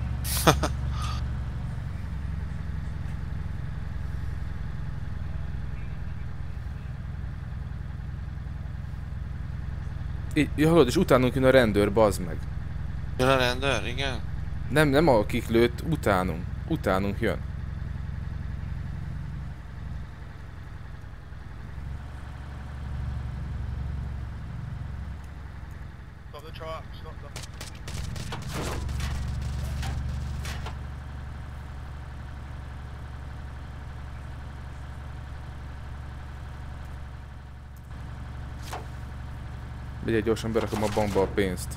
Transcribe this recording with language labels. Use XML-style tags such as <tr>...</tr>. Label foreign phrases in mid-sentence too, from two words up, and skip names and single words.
<hu>Így, ja, hallod, és utánunk jön a rendőr, bazd meg. Jön a rendőr, igen? Nem akik lőtt, utánunk. Utánunk jön.</hu> <en>Stop the truck, stop the...</en> <hu>Vigyél, gyorsan berakom a bankba a pénzt.</hu>